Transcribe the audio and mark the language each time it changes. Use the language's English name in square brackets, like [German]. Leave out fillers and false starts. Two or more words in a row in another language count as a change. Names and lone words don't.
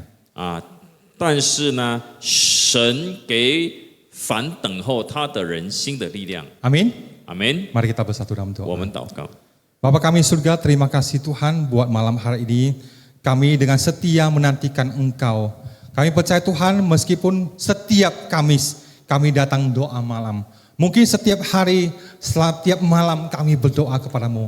[Chinese] 但是呢，神给凡等候他的人新的力量。 [Indonesian] Amin. [Chinese] 阿门。 [Indonesian] Mari kita bersatu dalam [Chinese] 我 [Indonesian] doa. [Chinese] 们祷告， [Indonesian] Bapa kami surga, terima kasih Tuhan buat malam hari ini. Kami dengan setia menantikan Engkau. Kami percaya Tuhan meskipun setiap Kamis kami datang doa malam. Mungkin setiap hari, setiap malam kami berdoa kepadamu.